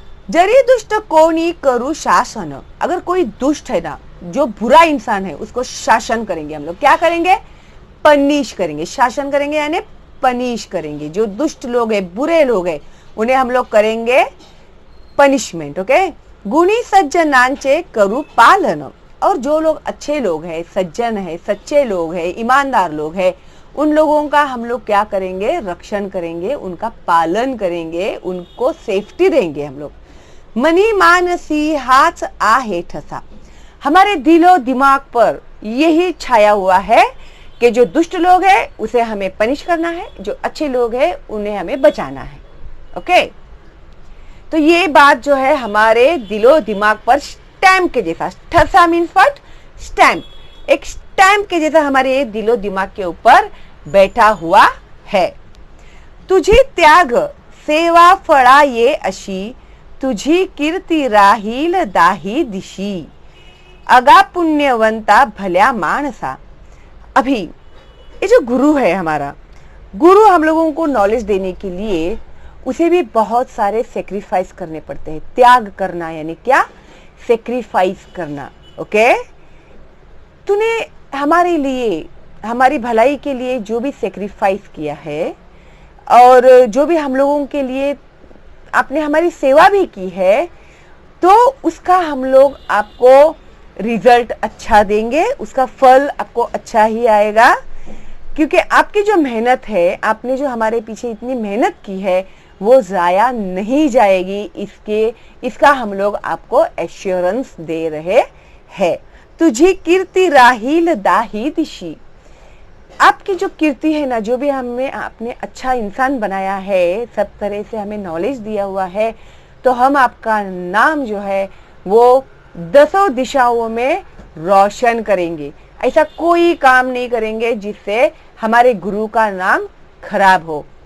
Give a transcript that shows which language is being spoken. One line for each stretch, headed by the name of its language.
Marathi: जरी दुष्ट कोनी करू शासन।
Hindi: अगर कोई दुष्ट है ना, जो बुरा इंसान है, उसको शासन करेंगे हम लोग। क्या करेंगे? पनिश करेंगे। शासन करेंगे यानी पनिश करेंगे। जो दुष्ट लोग है, बुरे लोग है, उन्हें हम लोग करेंगे पनिशमेंट।
Marathi: ओके, गुणी सज्जनांचे करू पालन।
Hindi: और जो लोग अच्छे लोग हैं, सज्जन है, सच्चे लोग हैं, ईमानदार लोग हैं, उन लोगों का हम लोग क्या करेंगे? रक्षण करेंगे, उनका पालन करेंगे, उनको सेफ्टी देंगे हम लोग।
Marathi: मनी मानसी हाथ आहे ठसा।
Hindi: हमारे दिलो दिमाग पर यही छाया हुआ है कि जो दुष्ट लोग हैं उसे हमें पनिश करना है, जो अच्छे लोग हैं उन्हें हमें बचाना है। ओके, तो ये बात जो है हमारे दिलो दिमाग पर स्टैम्प के जैसा, ठसा मीन्स व्हाट? स्टैम्प, एक स्टैम्प के जैसा हमारे दिलो दिमाग के ऊपर बैठा हुआ है।
Marathi: तुझी त्याग सेवा फळा ये अशी, तुझी कीर्ती राहील दाही दिशी, अगा पुण्यवंता भल्या मानसा।
Hindi: अभी ये जो गुरु है हमारा, गुरु हम लोगों को नॉलेज देने के लिए उसे भी बहुत सारे सेक्रीफाइस करने पड़ते हैं। त्याग करना यानी क्या? सेक्रीफाइस करना। ओके, तूने हमारे लिए, हमारी भलाई के लिए जो भी सेक्रीफाइस किया है, और जो भी हम लोगों के लिए आपने हमारी सेवा भी की है, तो उसका हम लोग आपको रिजल्ट अच्छा देंगे, उसका फल आपको अच्छा ही आएगा। क्योंकि आपकी जो मेहनत है, आपने जो हमारे पीछे इतनी मेहनत की है, वो जाया नहीं जाएगी। इसका हम लोग आपको एश्योरेंस दे रहे हैं।
Marathi: तुझी कीर्ति राहील दाही दिशी।
Hindi: आपकी जो कीर्ति है ना, जो भी हमें आपने अच्छा इंसान बनाया है, सब तरह से हमें नॉलेज दिया हुआ है, तो हम आपका नाम जो है वो 10 दिशाओं में रोशन करेंगे। ऐसा कोई काम नहीं करेंगे जिससे हमारे गुरु का नाम खराब हो।